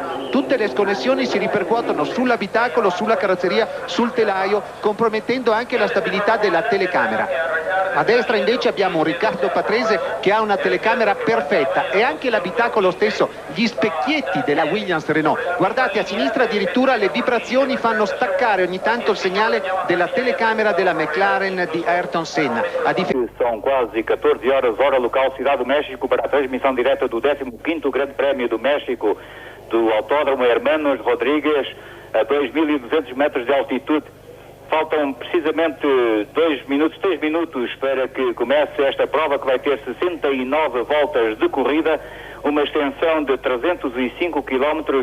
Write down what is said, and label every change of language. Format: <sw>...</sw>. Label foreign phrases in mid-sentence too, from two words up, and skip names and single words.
<it>Tutte le sconnessioni si ripercuotono sull'abitacolo, sulla carrozzeria, sul telaio, compromettendo anche la stabilità della telecamera. A destra invece abbiamo un Riccardo Patrese che ha una telecamera perfetta e anche l'abitacolo stesso, gli specchietti della Williams Renault. Guardate, a sinistra addirittura le vibrazioni fanno staccare ogni tanto il segnale della telecamera della McLaren di Ayrton Senna.</it> <pt>São quase 14 horas, hora local, Cidade do México, para a transmissão direta do 15º Grande Prémio do México, do Autódromo Hermanos Rodrigues, a 2.200 metros de altitude. Faltam precisamente 3 minutos para que comece esta prova, que vai ter 69 voltas de corrida, uma extensão de 305 km.</pt>